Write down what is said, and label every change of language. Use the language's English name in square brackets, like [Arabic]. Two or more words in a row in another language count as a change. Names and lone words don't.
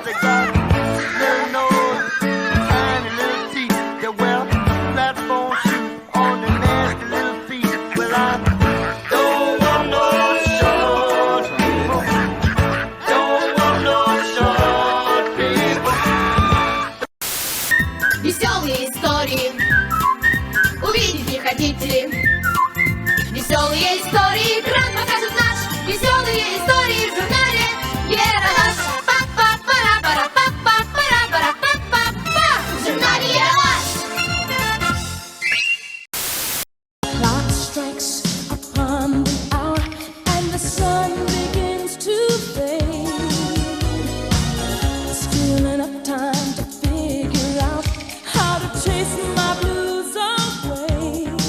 [English] They got little nose, tiny little teeth. They wear platform shoes on their nasty little feet. Well, I don't want no short people. Don't want no short people. [Russian] Веселые истории увидеть не хотите ли? Веселые истории экран покажет наш. Веселые истории в журнале Ералаш. Па-па-пара-пара-па-па-пара-пара-па-па-па. В журнале Ералаш. [English] Clock strikes upon the hour and the sun begins to fade. Still enough time to figure out how to chase my blues away.